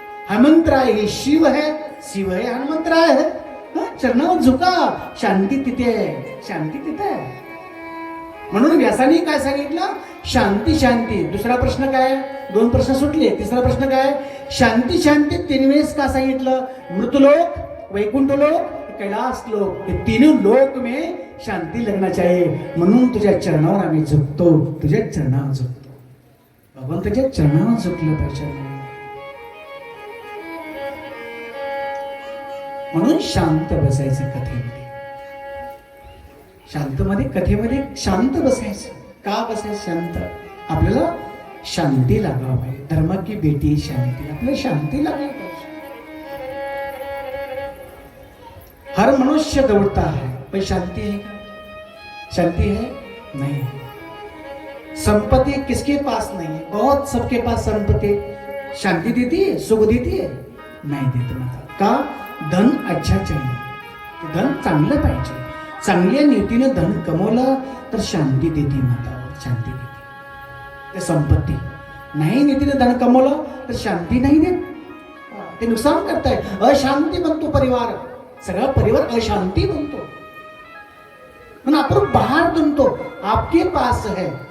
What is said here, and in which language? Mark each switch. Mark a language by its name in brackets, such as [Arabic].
[Hindi] हनुमंतराय हे शिव है, शिव है हनुमंतराय है. [Marathi] चरणावर झुका, शांती तिथे आहे, शांती तिथे आहे. म्हणून व्यासाने काय सांगितलं? शांती शांती. दुसरा प्रश्न काय? 2 प्रश्न सुटले. तिसरा प्रश्न काय? शांती शांती 3 वेळेस का सांगितलं? [Hindi] मृतलोक, वैकुंठ लोक, कैलास लोक, हे तीनों लोक में शांती लगना चाहिए. [Marathi] म्हणून तुझ्या चरणावर आम्ही झुकतो, तुझ्या चरणावर झुकतो. भगवंताच्या चरणावर झुकलं पाहिजे. म्हणून शांत बसायचं कथेमध्ये. कथेमध्ये शांत बसायचं. का बसायचं शांत? आपल्याला शांती लागावं पाहिजे. [Hindi] धर्म की बेटी [Marathi] शांती, आपल्याला शांती लागली पाहिजे. [Hindi] हर मनुष्य दौड़ता है, पर शांति है क्या? शांति है नहीं. संपत्ति किसके पास नहीं है? बहुत सबके पास संपत्ति. शांति देती है, सुख देती है? नहीं देती माता. का? धन अच्छा चाहिए, [Marathi] धन चांगलं पाहिजे. चांगल्या नीतीने धन कमवलं तर शांती देते माता, शांती देते. ते संपत्ती नाही नीतीने धन कमवलं तर शांती नाही देत, ते नुकसान करताय. अशांती बनतो परिवार, सगळा परिवार अशांती बनतो. म्हणून आपण बाहर बनतो. [Hindi] आपके पास है